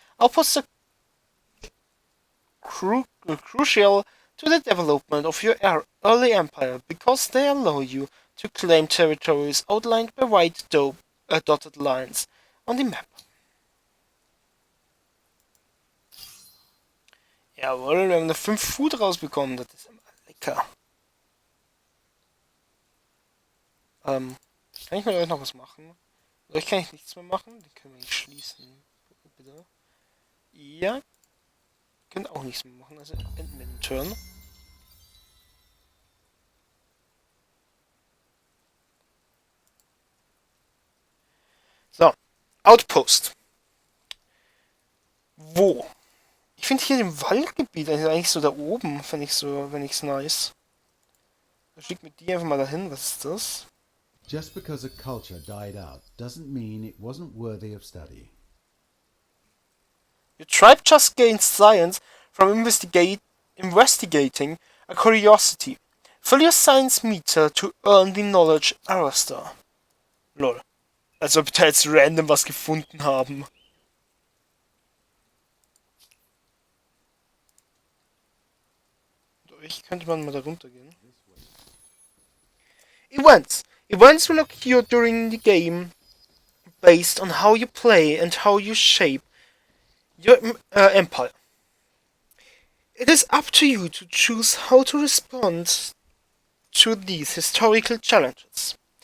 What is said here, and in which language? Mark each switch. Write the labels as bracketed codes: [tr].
[en] Outposts are crucial to the development of your early empire because they allow you to claim territories outlined by white dotted lines on the map. [de] Jawohl, wir haben noch 5 Food rausbekommen, das ist immer lecker. Kann ich mit euch noch was machen? Mit euch kann ich nichts mehr machen, den können wir nicht schließen. Bitte. Ja, könnt auch nichts mehr machen, also enden wir den Turn. So, Outpost. Wo? Ich finde hier im Waldgebiet, also eigentlich so da oben, finde ich's nice. Ich schick mit dir einfach mal dahin, was ist das? [en] Just because a culture died out doesn't mean it wasn't worthy of study. Your tribe just gained science from investigating a curiosity. Fill your science meter to earn the knowledge Arrestor. Lol. [de] Als ob wir da jetzt random was gefunden haben. Ich könnte man mal da runtergehen. [en] Events. Events will occur during the game based on how you play and how you shape your empire. It is up to you to choose how to respond to these historical challenges.